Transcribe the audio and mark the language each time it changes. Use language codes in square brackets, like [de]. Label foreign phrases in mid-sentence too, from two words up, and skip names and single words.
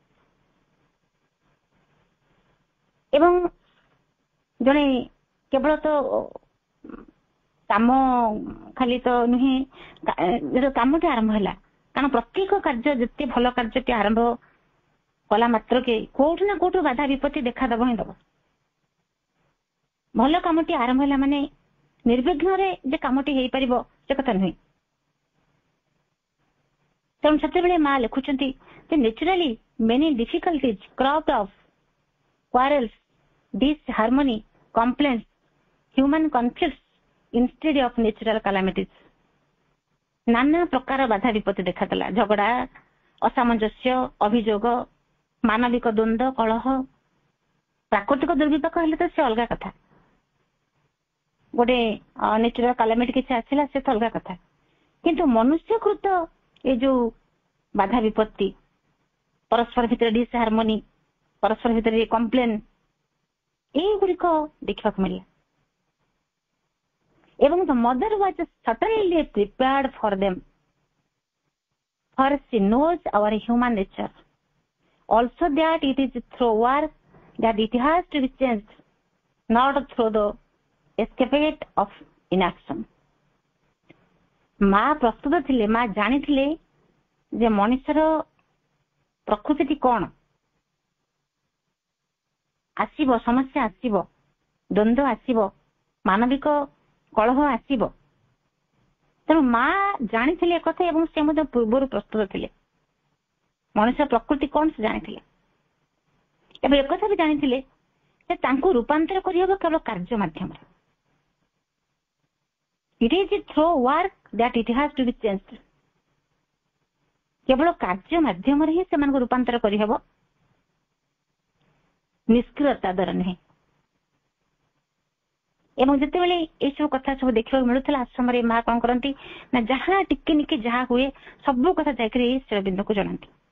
[or] ଏବଂ ଜଣେ କେବଳ ତ କାମ ଖାଲି ତ ନୁହେଁ, କାମଟି ଆରମ୍ଭ ହେଲା, କାରଣ ପ୍ରତ୍ୟେକ କାର୍ଯ୍ୟ, ଯେତେ ଭଲ କାର୍ଯ୍ୟଟି ଆରମ୍ଭ କଲା ମାତ୍ରକେ କୋଉଠୁ ନା କୋଉଠୁ ବାଧା ବିପତ୍ତି ଦେଖାଦେବ ହିଁ ଦେବ। ଭଲ କାମଟି ଆରମ୍ଭ ହେଲା ମାନେ ନିର୍ବିଘ୍ନରେ ଯେ କାମଟି ହେଇପାରିବ ସେ କଥା ନୁହେଁ। ତେଣୁ ସେତେବେଳେ ମା ଲେଖୁଛନ୍ତି ଯେ [en] naturally many difficulties cropped up quarrels, disharmony, complaints, human conflicts instead of natural calamities। [or] ନାନା ପ୍ରକାର ବାଧା ବିପତ୍ତି ଦେଖାଦେଲା, ଝଗଡା, ଅସାମଞ୍ଜସ୍ୟ, ଅଭିଯୋଗ, ମାନବିକ ଦ୍ୱନ୍ଦ୍ୱ, କଳହ। ପ୍ରାକୃତିକ ଦୁର୍ବିପାକ ହେଲେ ତ ସେ ଅଲଗା କଥା, ଗୋଟେ [en] natural calamity [or] କିଛି ଆସିଲା ସେ ତ ଅଲଗା କଥା, କିନ୍ତୁ ମନୁଷ୍ୟକୃତ ଏ ଯୋଉ ବାଧା ବିପତ୍ତି, ପରସ୍ପର ଭିତରେ ଡିସହାରମୋନି, ପରସ୍ପର ଭିତରେ କମ୍ପ୍ଲେନ, ଏଇଗୁଡିକ ଦେଖିବାକୁ ମିଳିଲା। [en] ଏବଂ the mother was certainly prepared for them, for she knows our human nature, also that it is through work that it has to be changed, not through the escapade of inaction। [or] ମା ପ୍ରସ୍ତୁତ ଥିଲେ, ମା ଜାଣିଥିଲେ ଯେ ମଣିଷର ପ୍ରକୃତିଟି କଣ, ଆସିବ ସମସ୍ୟା, ଆସିବ ଦ୍ୱନ୍ଦ୍ୱ, ଆସିବ ମାନବିକ କଳହ, ଆସିବ। ତେଣୁ ମା ଜାଣିଥିଲେ ଏକଥା ଏବଂ ସେ ମଧ୍ୟ ପୂର୍ବରୁ ପ୍ରସ୍ତୁତ ଥିଲେ। ମଣିଷ ପ୍ରକୃତି କଣ ସେ ଜାଣିଥିଲେ ଏବଂ ଏକଥା ବି ଜାଣିଥିଲେ ଯେ ତାଙ୍କୁ ରୂପାନ୍ତର କରିହେବ କେବଳ କାର୍ଯ୍ୟ ମାଧ୍ୟମରେ। [en] It is through work that it has to be changed। [or] କେବଳ କାର୍ଯ୍ୟ ମାଧ୍ୟମରେ ହିଁ ସେମାନଙ୍କୁ ରୂପାନ୍ତର କରିହେବ, ନିଷ୍କ୍ରିୟତା ଦ୍ୱାରା ନୁହେଁ। ଏବଂ ଯେତେବେଳେ ଏଇସବୁ କଥା ସବୁ ଦେଖିବାକୁ ମିଳୁଥିଲା ଆଶ୍ରମରେ, ମା କଣ କରନ୍ତି ନା ଯାହା ଟିକେ ନିକେ ଯାହା ହୁଏ ସବୁ କଥା ଯାଇକରି ଶ୍ରୀଅରବିନ୍ଦଙ୍କୁ ଜଣାନ୍ତି।